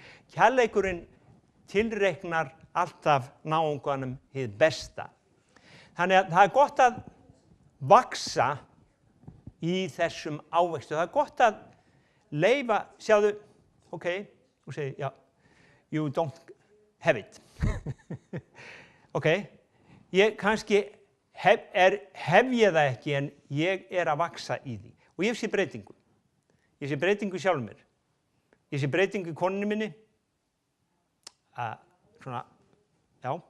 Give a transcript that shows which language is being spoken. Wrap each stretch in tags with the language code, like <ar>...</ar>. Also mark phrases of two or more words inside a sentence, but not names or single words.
<is>Kærleikurinn tilreiknar alltaf náunganum hið besta. Þannig að það gott að vaksa í þessum ávextu. Það gott að leyfa, sjáðu, ok, þú segir, já,</is> <en>you don't have it.</en> <is>Ok, ég kannski hef ég það ekki en ég að vaksa í því. Og ég sé breytingu. Ég sé breytingu sjálfum mér. Ég sé breytingu í konunni minni. Svona, já.</is>